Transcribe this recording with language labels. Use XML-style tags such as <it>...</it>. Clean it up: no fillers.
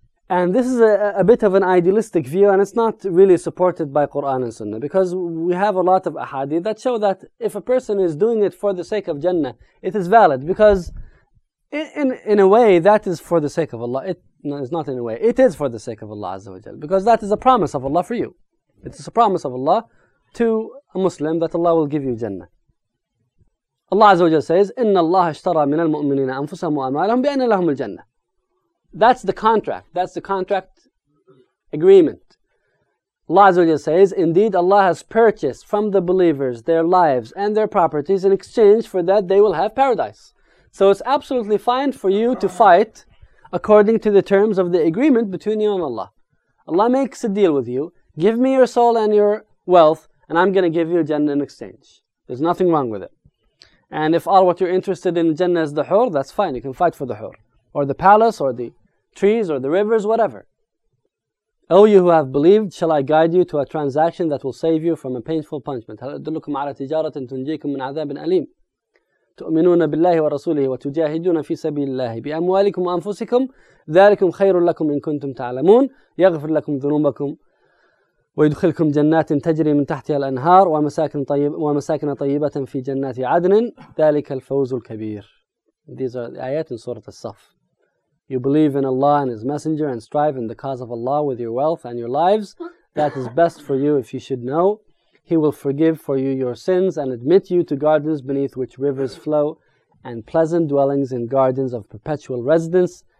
<en>And this is a bit of an idealistic view, and it's not really supported by Quran and Sunnah, because we have a lot of ahadith that show that if a person is doing it for the sake of Jannah, it is valid, because in a way that is for the sake of Allah. It is for the sake of Allah Azza wa Jal, because that is a promise of Allah for you. It is a promise of Allah to a Muslim that Allah will give you Jannah. Allah Azza wa Jal says,</en> <ar>إِنَّ اللَّهَ اشْتَرَى مِنَ الْمُؤْمِنِينَ أَنفُسَهُمْ وَأَمْوَالَهُمْ بِأَنَّ لَهُمُ الْجَنَّةَ.</ar> <en>That's the contract. That's the contract agreement. Allah Azza wa Jal says, indeed Allah has purchased from the believers their lives and their properties. In exchange for that, they will have paradise. So it's absolutely fine for you to fight according to the terms of the agreement between you and Allah. Allah makes a deal with you. Give me your soul and your wealth, and I'm going to give you Jannah in exchange. There's nothing wrong with it. And if all what you're interested in Jannah is the hur, that's fine. You can fight for the hur, or the palace, or the trees, or the rivers, whatever. O you who have believed, shall I guide you to a transaction that will save you from a painful punishment?</en> <ar>هَلَدُلُكُمْ عَلَى تِجَارَةٍ تُنْجِيكُمْ مِنْ عَذَابٍ أَلِيمٍ تؤمنون بالله ورسوله وتجاهدون في سبيل الله بأموالكم وأنفسكم ذلكم خير لكم إن كنتم تعلمون يغفر لكم ذنوبكم ويدخلكم جنات تجري من تحتها الأنهار ومساكن طيبة في جنات عدن ذلك الفوز الكبير.</ar> <en>These are the ayat in Surah As-Saff. you believe in Allah and His Messenger and strive in the cause of Allah with your wealth and your lives, that is best for you if you should know. He will forgive for you your sins and admit you to gardens beneath which rivers flow and pleasant dwellings in gardens of perpetual residence.</en>